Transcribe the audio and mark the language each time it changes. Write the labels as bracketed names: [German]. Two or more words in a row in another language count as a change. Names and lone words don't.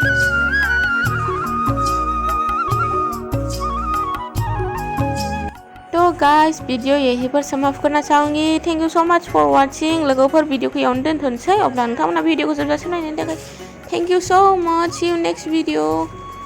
[Hindi] तो गाइस वीडियो यहीं पर समाप्त करना चाहूँगी [English] thank you so much for watching [Bodo] लोगोफोर वीडियो को इयावनो दोनथ'नोसै अब्ला नोंथांमोना वीडियो को जोबजासिम नायनायनि थाखाय [English] thank you so much see you next video.